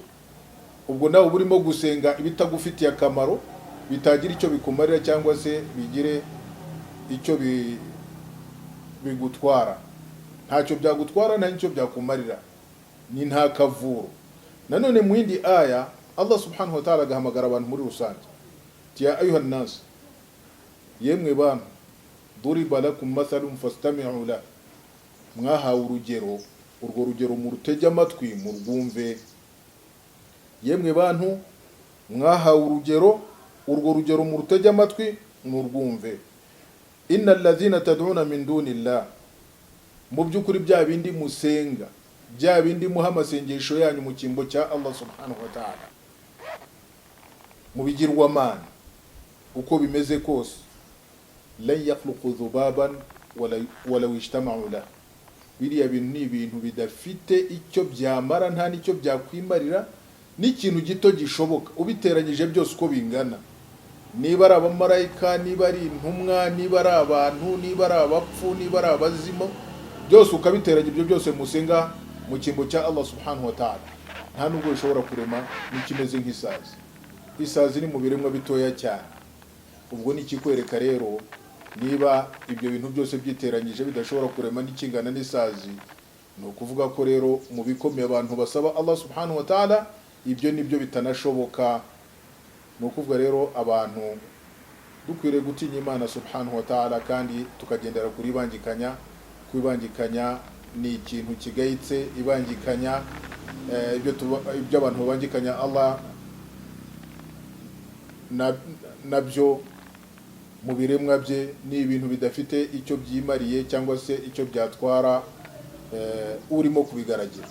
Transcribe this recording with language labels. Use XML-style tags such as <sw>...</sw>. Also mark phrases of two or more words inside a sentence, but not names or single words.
<rw>Ubwo nawe burimo gusenga ibitagufitiye akamaro, bitagira icyo bikumarira cyangwa se bigire icyo bigutwara. Ntacyo byagutwara, nta nicyo byakumarira, ni nta kavuro. Nanone mu yindi aya</rw> <ar>الله سبحانه وتعالى</ar> <rw>agahamagara abantu muri rusange,</rw> <ar>يا أيها الناس,</ar> <rw>yemwe bantu,</rw> <ar>ضرب لكم مثل فاستمعوا له,</ar> <rw>mwahawe urugero, urwo rugero murutege amatwi murwumve. Yemwe bantu, mwahawe urugero, urwo rugero murutege amatwi murwumve.</rw> <ar>إن الذين تدعون من دون الله,</ar> <rw>mu byukuri bya bindi musenga, bya bindi muha amasengesho yanyu mu kimbo cya</rw> <ar>الله سبحانه وتعالى,</ar> <rw>mu bigirwamana uko bimeze kose,</rw> <ar>لن يخلقوا ذبابا ولو اجتمعوا له,</ar> <rw>biriya bintu ni ibintu bidafite icyo byamara, nta nicyo byakwimarira, n'ikintu gito gishoboka ubiteranyije byose uko bingana. Niba ari abamarayika, niba ari intumwa, niba ari abantu, niba ari abapfu, niba ari abazimu, byose ukabiteranya ibyo byose musenga mu kimbo cya</rw> <ar>الله سبحانه وتعالى,</ar> <rw>nta nubwo bishobora kurema n'ikimeze nk'isazi. Isazi ni mu biremwa bitoya cyane. Ubwo ni ikikwereka rero, niba ibyo bintu byose byiteranyije bidashobora kurema n'ikingana n'isazi, ni ukuvuga ko rero mu bikomeye abantu basaba</rw> <ar>الله سبحانه وتعالى,</ar> <rw>ibyo nibyo bitanashoboka. Ni ukuvuga rero abantu dukwiriye gutinya Imana</rw> <ar>سبحانه وتعالى,</ar> <rw>kandi tukagendera kuri ibangikanya. Kwibangikanya ni ikintu kigayitse. Ibangikanya ibyo abantu babangikanya Allah nabyo mu biremwa bye ni ibintu bidafite icyo byimariye cyangwa se icyo byatwara urimo kubigaragira.</rw>